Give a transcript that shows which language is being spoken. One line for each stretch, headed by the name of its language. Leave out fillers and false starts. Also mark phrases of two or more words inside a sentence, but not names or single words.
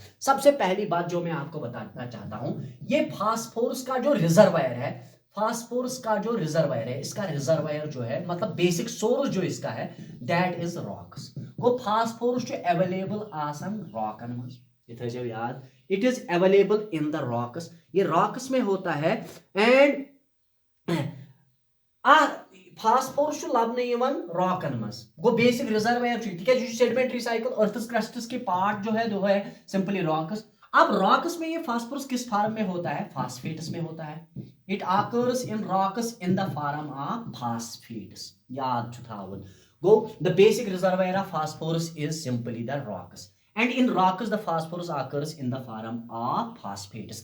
Hindi: सबसे पहली बात जो मैं आपको बताना चाहता हूं ये फास्फोरस का जो रिजर्वायर है, फास्फोरस का जो रिजर्वायर है इसका रिजर्वायर जो है मतलब
English: basic source
Hindi: जो इसका है
English: that is rocks.
Kashmiri: वो फास्फोरस जो अवेलेबल आसन रॉकन में ये जो याद
English: it is available in the rocks.
Hindi: ये रॉक्स में होता है एंड
Kashmiri: फास्फोरस लबन रॉकन मज गो
English: basic reservoir sedimentary cycle earth crusts
Hindi: के पार्ट जो है
English: simply rocks.
Hindi: अब रॉक्स में ये फास्फोरस किस फॉर्म में होता है? फास्फेट्स में होता है।
English: It occurs in rocks in the form of phosphates.
Kashmiri: याद छुथावन गो
English: the basic reservoir of phosphorus is simply the rocks and in rocks the phosphorus occurs in the form of phosphates.